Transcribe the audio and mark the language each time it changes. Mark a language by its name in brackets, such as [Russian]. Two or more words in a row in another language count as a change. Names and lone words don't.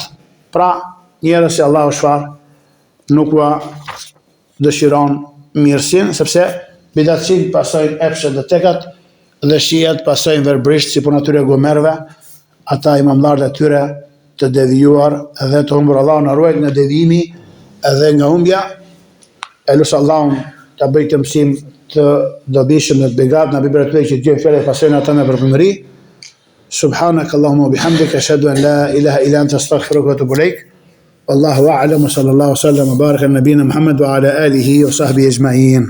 [Albanian] Pra, njerëz që Allahu çfarë nuk ua dëshiron mirësin, sepse bidatçinj pasojnë epshet dhe tekat dhe shiat pasojnë verbrisht si punë atyre gomerve, ata imamlarët e tyre të devijuar dhe të humbur. Allahu na ruaj nga devijimi edhe nga humbja. Elus Allahun ta bëj të mësim të dobishëm dhe të begat, na bëj që të gjejmë fjalë pasojnë ata me përpëmëri. [Arabic] سبحانك اللهم وبحمدك أشهد أن لا إله إلا أنت أستغفرك وأتوب إليك. والله أعلم وصلى الله سلم وبارك على نبينا محمد وعلى آله وصحبه أجمعين.